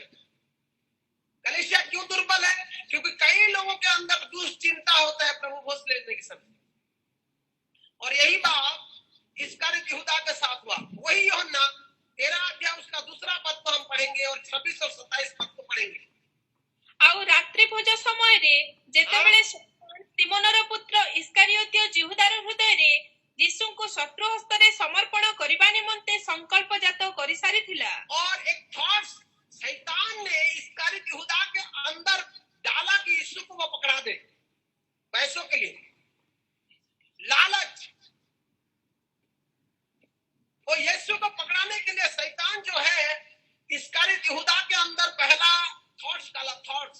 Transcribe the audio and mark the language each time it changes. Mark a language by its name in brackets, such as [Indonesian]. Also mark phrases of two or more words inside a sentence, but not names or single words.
[Hindi] कलीसिया क्यों दुर्बल है? क्योंकि कई लोगों के अंदर दुश्चिंता होता है प्रभु भोज लेने के समय। और यही बात इस्करियोती यहूदा के साथ हुआ। वही यूहन्ना 13 अध्याय उसका 2 पद को हम पढ़ेंगे और 26 और 27 पद को पढ़ेंगे। [Odia] ଆଉ ରାତ୍ରି ଭୋଜ ସମୟରେ ଯେତେବେଳେ ସିମୋନର ପୁତ୍ର ଇସ୍କାରିଓତୀୟ ଯିହୁଦାର ହୃଦୟରେ ଯୀଶୁଙ୍କୁ ଶତ୍ରୁ ହସ୍ତରେ ସମର୍ପଣ କରିବା ନିମନ୍ତେ ସଂକଳ୍ପ ଜାତ କରିସାରିଥିଲା। [Hindi] और एक थॉट्स शैतान ने इस्करियोती यहूदा के अंदर डाला कि यीशु को वो पकड़ा दे पैसों के लिए, लालच। वो यीशु को पकड़ाने के लिए शैतान जो है इस्करियोती यहूदा के अंदर पहला थॉट्स डाला, थॉट्स।